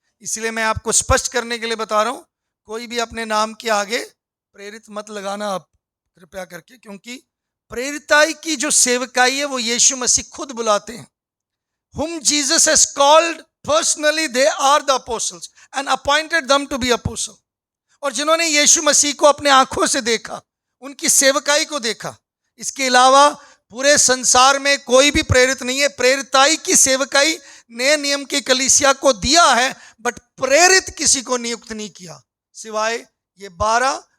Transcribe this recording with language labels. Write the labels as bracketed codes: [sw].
[hi] इसलिए मैं आपको स्पष्ट करने के लिए बता रहा हूं, कोई भी अपने नाम के आगे प्रेरित मत लगाना आप कृपया करके, क्योंकि प्रेरिताई की जो सेवकाई है वो यीशु मसीह खुद बुलाते हैं। [en] Whom Jesus has called personally, they are the apostles and appointed them to be apostle। [hi] और जिन्होंने यीशु मसीह को अपने आंखों से देखा, उनकी सेवकाई को देखा, इसके अलावा पूरे संसार में कोई भी प्रेरित नहीं है। प्रेरिताई की सेवकाई नए नियम की कलीसिया को दिया है, बट प्रेरित किसी को नियुक्त नहीं किया सिवाय ये 12।